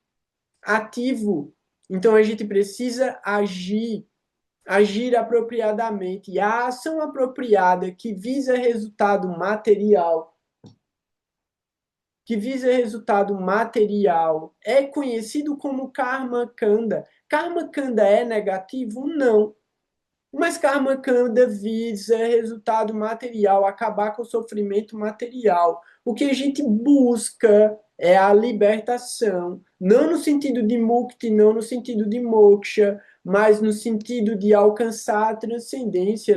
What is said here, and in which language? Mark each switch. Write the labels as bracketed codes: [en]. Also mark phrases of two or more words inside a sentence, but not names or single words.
[pt] Ativo. Então a gente precisa agir apropriadamente. E a ação apropriada que visa resultado material, é conhecido como [sa] karma kanda. Karma kanda [pt] é negativo? Não. Mas [sa] karma kanda [pt] visa resultado material, acabar com o sofrimento material. O que a gente busca é a libertação, não no sentido de mukti, não no sentido de moksha, mas no sentido de alcançar a transcendência.